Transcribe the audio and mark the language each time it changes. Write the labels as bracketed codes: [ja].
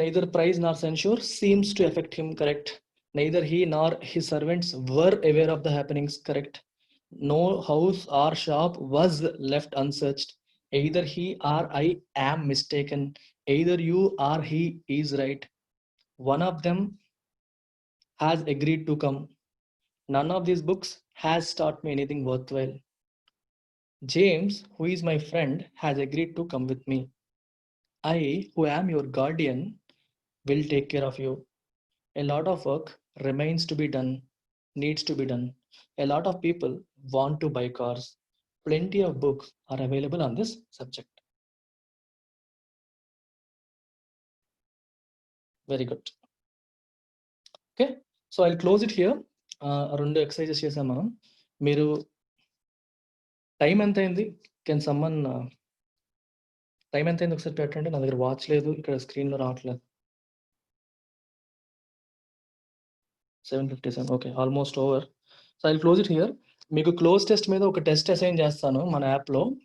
[en] Neither praise nor censure seems to affect him. Correct. Neither he nor his servants were aware of the happenings. Correct. No house or shop was left unsearched. Either he or I am mistaken. Either you or he is right. One of them has agreed to come. None of these books has taught me anything worthwhile. James, who is my friend, has agreed to come with me. I, who am your guardian, will take care of you. A lot of work remains to be done, needs to be done. A lot of people want to buy cars. Plenty of books are available on this subject. Very good. Okay, so I'll close it here. [te] రెండు exercises చేసాం మనం. మీరు time ఎంత అయింది? Can someone time ఎంత అయింది ఒకసారి పెట్టండి. నా దగ్గర వాచ్ లేదు, ఇక్కడ స్క్రీన్లో రావట్లేదు. 7:57. [en] Okay, almost over. So I close it here. [te] మీకు క్లోజ్ టెస్ట్ మీద ఒక టెస్ట్ అసైన్ చేస్తాను మన యాప్లో.